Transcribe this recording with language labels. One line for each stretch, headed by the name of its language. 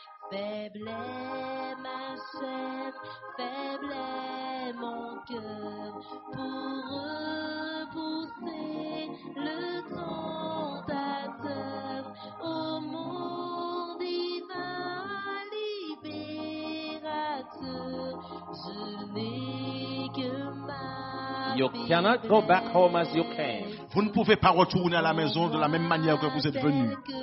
French: Faible est ma chair, faible est mon cœur, pour repousser le tentateur, ô mon divin libérateur, je n'ai que ma
English: You cannot go back home as you came.
French: Vous ne pouvez pas retourner à la maison de la même manière que vous êtes venus.